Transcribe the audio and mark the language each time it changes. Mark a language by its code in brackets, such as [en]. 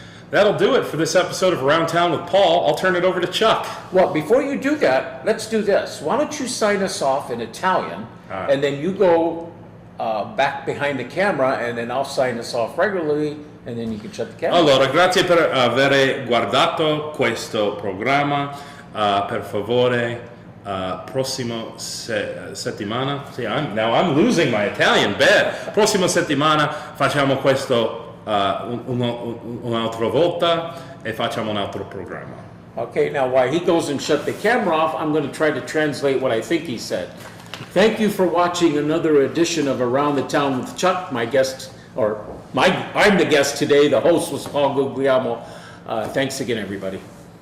[en] That'll do it for this episode of Around Town with Paul. I'll turn it over to Chuck. Well, before you do that, let's do this. Why don't you sign us off in Italian, and then you go back behind the camera, and then I'll sign us off regularly, and then you can shut the camera. [it] Allora, grazie per aver guardato questo programma. Per favore, prossimo settimana. [en] See, now I'm losing my Italian. Bad. [it] Prossima settimana facciamo questo un'altra volta e facciamo un altro programma. [en] Okay, now while he goes and shut the camera off, I'm going to try to translate what I think he said. Thank you for watching another edition of Around the Town with Chuck. I'm the guest today. The host was Paul Guglielmo. Thanks again, everybody.